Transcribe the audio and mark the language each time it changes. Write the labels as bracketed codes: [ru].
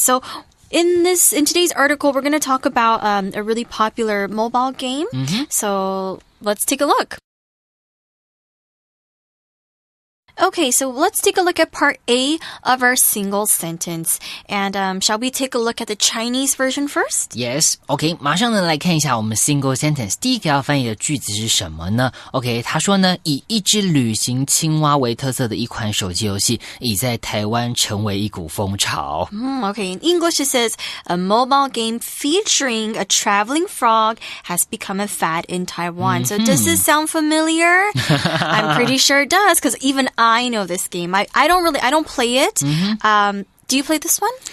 [en] So in today's article, we're going to talk about a really popular mobile game. So let's take a look. Okay, so let's take a look at part A of our single sentence. And shall we take a look at the Chinese version first? [zh] Yes, OK, 马上呢来看一下我们 single sentence 第一个要翻译的句子是什么呢 ？OK， 他说呢，以一只旅行青蛙为特色的一款手机游戏，已在台湾成为一股风潮。 [en] Okay, in English it says, a mobile game featuring a traveling frog has become a fad in Taiwan. So does this sound familiar? I'm pretty sure it does, because even I know this game. I don't play it. Do you play this one?